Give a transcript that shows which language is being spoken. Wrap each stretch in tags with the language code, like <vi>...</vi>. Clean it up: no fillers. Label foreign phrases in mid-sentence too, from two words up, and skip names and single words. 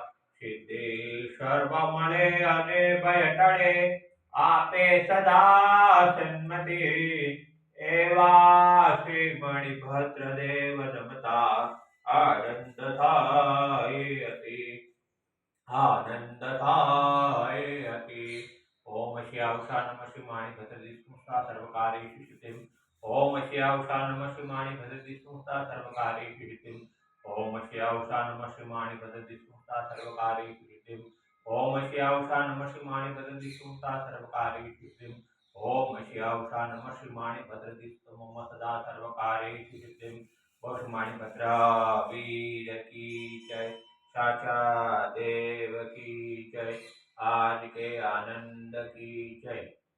<gu>સિદ્ધિ સર્વ મળે અને ભય ટળે, આપે સદા સન્મતિ, એવા શ્રી મણિભદ્ર દેવ રમતા આનંદ થાય અતિ, આનંદ થાય અતિ।</gu> <sa>ઓમ શ્યાવશા નમઃ શ્રી મણિભદ્ર દિષ્ણુસ્તા સર્વકાર્યેષુ સિદ્ધિમ। ઓમ શ્યાવશા નમઃ શ્રી મણિભદ્ર દિષ્ણુસ્તા સર્વકાર્યેષુ સિદ્ધિમ। ओम श्यावशा नमः श्री मणिभद्र दिष्णुस्ता सर्वकार्येषु सिद्धिम्। ओम श्यावशा नमः श्री मणिभद्र दिष्णुस्ता सर्वकार्येषु सिद्धिम्। ओम श्यावशा नमः श्री मणिभद्र दिष्णु मम सदा सर्वकार्येषु सिद्धिम्।</sa> <hi>बोल मणिभद्र वीर की जय, साचा देव की जय, आज के आनंद की जय।</hi>